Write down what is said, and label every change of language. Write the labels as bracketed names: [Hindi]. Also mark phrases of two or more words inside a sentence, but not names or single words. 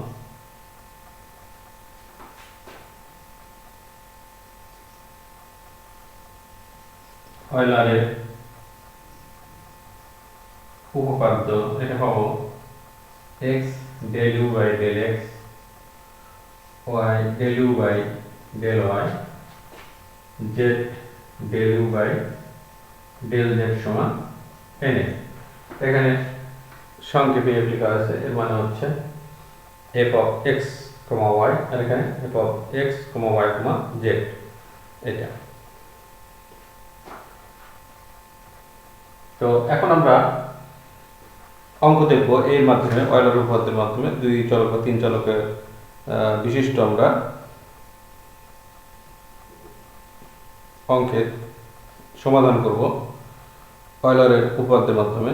[Bangla] অয়লারের উপপাদ্য এটা পাবো [English] x del u by del x, y del u by del y, z del u by del z [Bangla] সমান nf। এখানে সংক্ষেপে f লেখা আছে, এর মানে হচ্ছে [English] f of x, y, [Bangla] আর এখানে [English] f of x, y, z, [Bangla] এটা। তো এখন আমরা অঙ্ক দেখব এর মাধ্যমে, অয়লার উপপাদ্যের মাধ্যমে দুই চলক বা তিন চলকের বিশিষ্ট আমরা অঙ্কের সমাধান করব অয়লারের উপপাদ্যের মাধ্যমে।